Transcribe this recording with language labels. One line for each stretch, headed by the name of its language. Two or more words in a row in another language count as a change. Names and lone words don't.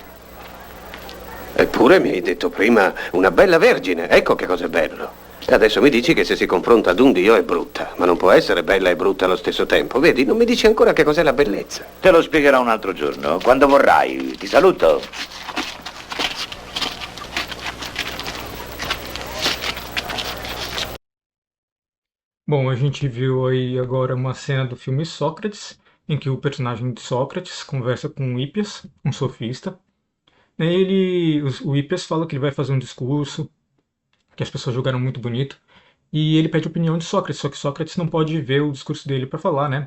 Italian: Eppure mi hai detto prima una bella vergine, ecco che cos'è bello. E adesso mi dici che se si confronta ad un dio è brutta, ma non può essere bella e brutta allo stesso tempo. Vedi, non mi dici ancora che cos'è la bellezza. Te lo spiegherò un altro giorno, quando vorrai. Ti saluto.
Portuguese: Bom, a gente viu aí agora uma cena do filme Sócrates, em que o personagem de Sócrates conversa com Hippias, um sofista. O Hippias fala que ele vai fazer um discurso, que as pessoas julgaram muito bonito, e ele pede a opinião de Sócrates, só que Sócrates não pode ver o discurso dele para falar, né?